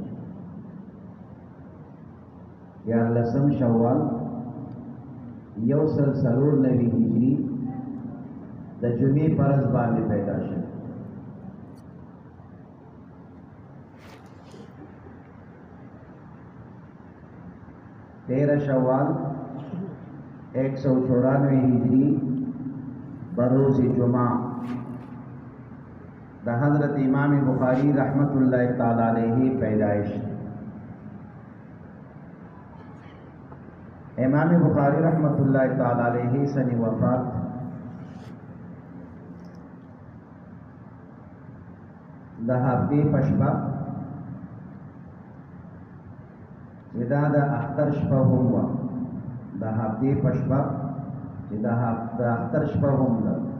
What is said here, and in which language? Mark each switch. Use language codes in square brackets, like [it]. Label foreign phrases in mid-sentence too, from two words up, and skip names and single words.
[ps] 14 شوال 140 هجری د جمعې په ورځ باندې پیدا شوی. [ur] تیرہ شوال 194 ہجری بروز جمعہ د حضرت امام بخاری [ar] رحمت اللہ تعالی علیہ [ur] پیدائش. [ps] امام بخاری [ar] رحمت اللہ تعالی علیہ [ps] سنی وفات د هفته پشپا چې دا د اختر شپه هم وه، د هفتې په شپه چې د اختر شپه هم ده